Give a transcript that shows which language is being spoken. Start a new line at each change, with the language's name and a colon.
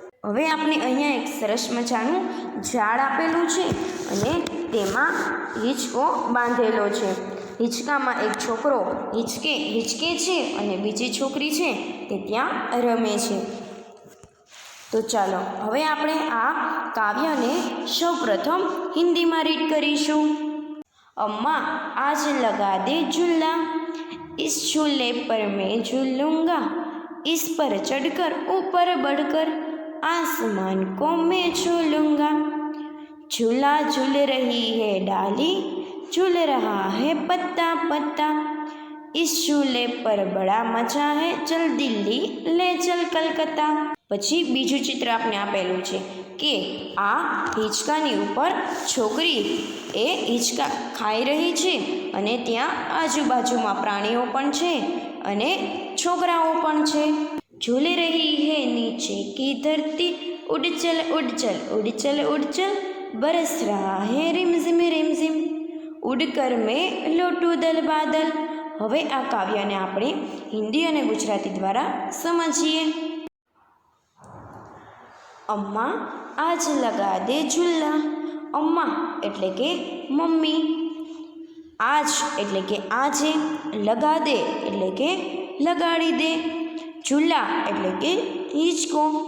Gujarati: હવે આપણે અહીંયા એક સરસ મજાનું ઝાડ આપેલું છે અને તેમાં હિંચકો બાંધેલો છે. હિંચકામાં એક છોકરો હિંચકે છે અને બીજી છોકરી છે તે ત્યાં રમે છે. તો ચાલો હવે આપણે આ કાવ્યને સૌપ્રથમ હિન્દીમાં રીડ કરીશું.
Hindi: अम्मा आज लगा दे झूला, इस झूले पर मैं झूलूंगा, इस पर चढ़कर ऊपर बढ़कर आसमान को मैं झूलूंगा. झूला झूल रही है डाली, झूल रहा है पत्ता पत्ता, इस झूले पर बड़ा मजा है, चल दिल्ली ले चल कलकत्ता.
Gujarati: પછી બીજું ચિત્ર આપણે આપેલું છે કે આ હિંચકાની ઉપર છોકરી એ હિંચકા ખાઈ રહી છે અને ત્યાં આજુબાજુમાં પ્રાણીઓ પણ છે અને છોકરાઓ પણ છે.
Hindi: झूल रही है नीचे की धरती, उड़ चल उड़ चल उड़ चल उड़ चल, बरस रहा है रिमझिम रिमझिम, उड़ कर मैं लौटूं दल बादल.
Gujarati: હવે આ કાવ્યને આપણે હિન્દી અને ગુજરાતી દ્વારા સમજીએ.
Hindi: અમ્મા આજ લગા દે ઝૂલા.
Gujarati: અમ્મા એટલે કે મમ્મી, આજ એટલે કે આજે, લગા દે એટલે કે લગાડી દે, ઝૂલા એટલે કે હિંચકો.